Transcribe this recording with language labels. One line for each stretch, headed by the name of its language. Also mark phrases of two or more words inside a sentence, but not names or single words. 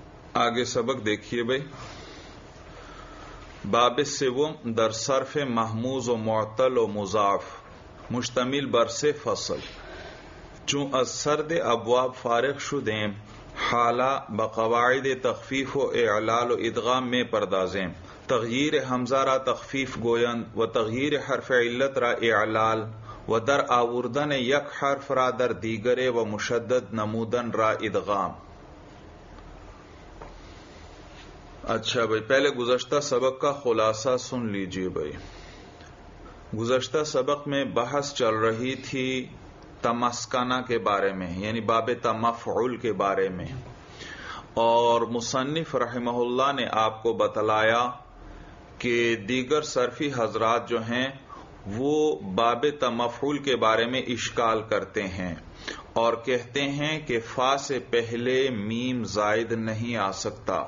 Urdu: آگے سبق دیکھیے بھائی.
Persian: باب سوم در صرف محموز و معطل و مضاف مشتمل بر سے فصل. چون از سرد ابواب فارغ شدیم حالا بقواعد تخفیف و اعلال و ادغام میں پردازیم. تغییر حمزہ را تخفیف گویند و تغییر حرف علت را اعلال و در آوردن یک حرف را در دیگر و مشدد نمودن را ادغام.
Urdu: اچھا بھائی، پہلے گزشتہ سبق کا خلاصہ سن لیجئے بھائی. گزشتہ سبق میں بحث چل رہی تھی تمسکنہ کے بارے میں، یعنی باب تمفعول کے بارے میں، اور مصنف رحمہ اللہ نے آپ کو بتلایا کہ دیگر صرفی حضرات جو ہیں وہ باب تمفعول کے بارے میں اشکال کرتے ہیں اور کہتے ہیں کہ فا سے پہلے میم زائد نہیں آ سکتا.